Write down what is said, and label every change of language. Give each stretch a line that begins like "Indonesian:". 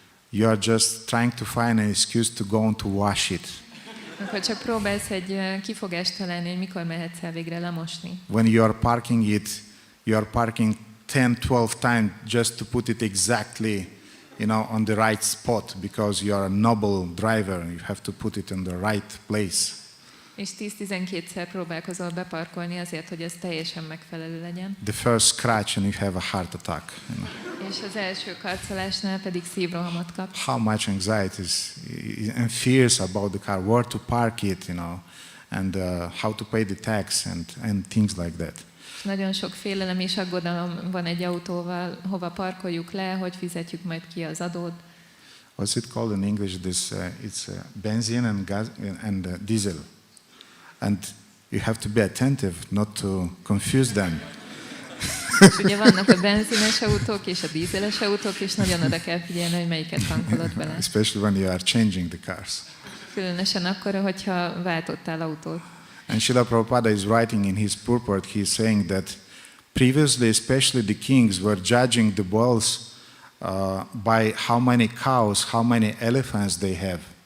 English: You are just trying to find an excuse to go on to wash it.
Hungarian: Akkor csak próbálsz egy kifogást találni, hogy mikor mehetsz el végre lemosni.
English: When you are parking it, you are parking 10-12 times just to put it exactly, on the right spot, because you are a noble driver and you have to put it in the right place.
Hungarian: És 10-12-szer próbálkozol beparkolni azért, hogy ez teljesen megfelelő legyen.
English: The first scratch and you have a heart attack.
Hungarian: És az első karcolásnál pedig szívrohamot kapsz.
English: How much anxiety and fears about the car, where to park it, and how to pay the tax and things like that.
Hungarian: Nagyon sok félelem és aggodalom van egy autóval, hova parkoljuk le, hogy fizetjük majd ki az adót.
English: What's it called in English? It's benzene and gas and diesel. And you have to be attentive not to confuse them.
Hungarian: És ugye vannak a benzines autók és a dízeles autók, és nagyon oda kell figyelni, hogy melyiket tankolod bele.
English: Especially when you are changing the cars.
Hungarian: Különösen akkor, hogyha váltottál autót.
English: And Srila Prabhupada is writing in his purport, he is saying that previously, especially the kings were judging the bulls by how many cows, how many elephants they have.